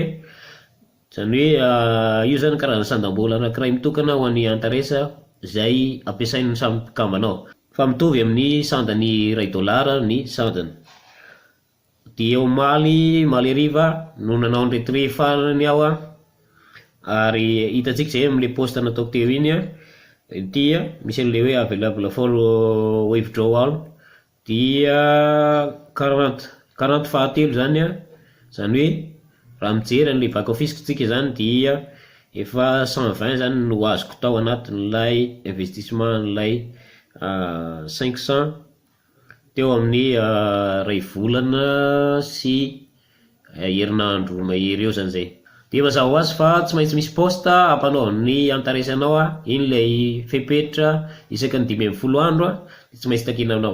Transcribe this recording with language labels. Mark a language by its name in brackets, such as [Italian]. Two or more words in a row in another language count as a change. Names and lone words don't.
[Malagasy] Zany hoe io zany karazana sandam-bola anankiray mitokana ho an'ny Antaresa zay ampiasain'ny samy mpikambanao, fa mitovy amin'ny sandany $1 ny sandany. Dia omaly ariva no nanao ny retrait farany ao ary hitantsika zay amin'ilay poste nataoko teo iny dia misy an'ilay hoe [English] available for withdrawal [Malagasy] dia 40 fahatelo zany zany hoe raha mijery an'ilay [English] back office [Malagasy] tsika zany dia efa 120 zany no azoko tao anatin'ilay investissement n'ilay 500 teo amin'ny ray volana sy herinandro mahery eo zany zay. Dia mazava ho azy fa tsy maintsy misy poste ampanaovan'ny Antaresa anao iny lay fepetra isaka ny 12 andro tsy maintsy takinanao.